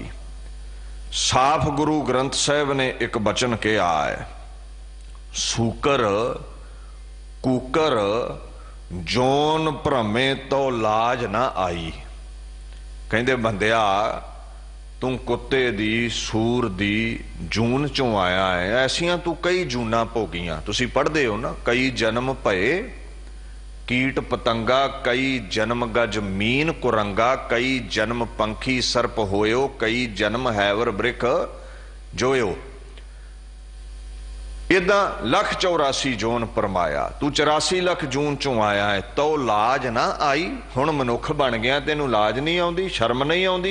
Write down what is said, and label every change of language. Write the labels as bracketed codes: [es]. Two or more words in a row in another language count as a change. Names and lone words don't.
[hi] साफ गुरु ग्रंथ साहिब ने एक बचन कहा है, [pa] ਸੂਕਰ ਕੂਕਰ ਜੋਨਿ ਭ੍ਰਮੇ ਤਉ ਲਾਜ ਨਾ ਆਈ। ਕਹਿੰਦੇ ਬੰਦਿਆ ਤੂੰ ਕੁੱਤੇ ਦੀ ਸੂਰ ਦੀ ਜੂਨ ਚੋਂ ਆਇਆ ਹੈ, ਐਸੀਆਂ ਤੂੰ ਕਈ ਜੂਨਾਂ ਭੋਗੀਆਂ। ਤੁਸੀਂ ਪੜ੍ਹਦੇ ਹੋ ਨਾ, ਕਈ ਜਨਮ ਭਏ ਕੀਟ ਪਤੰਗਾ, ਕਈ ਜਨਮ ਗਜ ਮੀਨ ਕੁਰੰਗਾ, ਕਈ ਜਨਮ ਪੰਖੀ ਸਰਪ ਹੋਇਓ, ਕਈ ਜਨਮ ਹੈਵਰ ਬ੍ਰਿਖ ਜੋਇਓ। ਇੱਦਾਂ 1,84 ਜੋਨ ਭਰਮਾਇਆ। ਤੂੰ 84 ਲੱਖ ਜੂਨ ਚੋਂ ਆਇਆ ਹੈ, ਤਉ ਲਾਜ ਨਾ ਆਈ। ਹੁਣ ਮਨੁੱਖ ਬਣ ਗਿਆ, ਤੈਨੂੰ ਲਾਜ ਨਹੀਂ ਆਉਂਦੀ, ਸ਼ਰਮ ਨਹੀਂ ਆਉਂਦੀ।